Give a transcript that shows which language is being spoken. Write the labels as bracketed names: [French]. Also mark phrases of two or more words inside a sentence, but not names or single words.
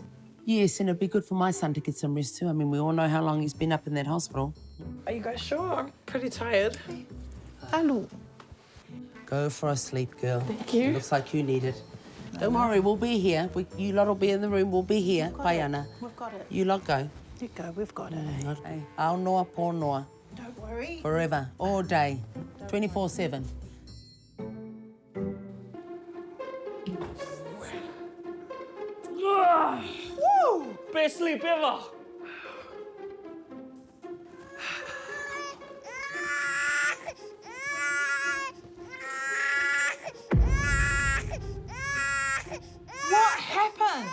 [English] Yes, and it'd be good for my son to get some rest too. I mean, we all know how long he's been up in that hospital. Are you guys sure? I'm pretty tired. Alu. Go for a sleep, girl. Thank you. It looks like you need it. Don't worry, we'll be here. You lot will be in the room. We'll be here. Baiana. We've got it. You lot go. You go, we've got it. [Samoan] Hey, Ao noa, po noa. [English] Don't worry. Forever, all day, 24/7. Woo! Best sleep ever. What happened?